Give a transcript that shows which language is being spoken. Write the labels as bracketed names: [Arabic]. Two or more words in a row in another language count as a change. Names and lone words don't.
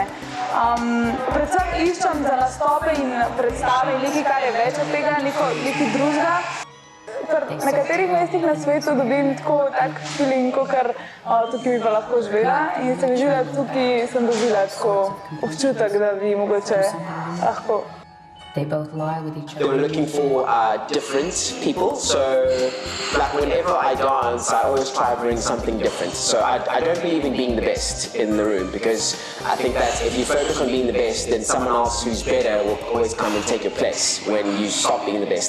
[Slovenian] Predvsem iščem za nastope in predstave in nekaj, kar je več od tega, nekaj drugega. Ker na nekaterih mestih na svetu dobim tak feeling, ker tukaj bi pa lahko živela, in se mi zdi, da tukaj sem dobila tako občutek, da bi mogoče lahko [English] They both lie with each other. They were looking for different people, so like whenever I dance, I always try to bring something different. So I don't believe in being the best in the room, because I think that if you focus on being the best, then someone else who's better will always come and take your place when you stop being the best.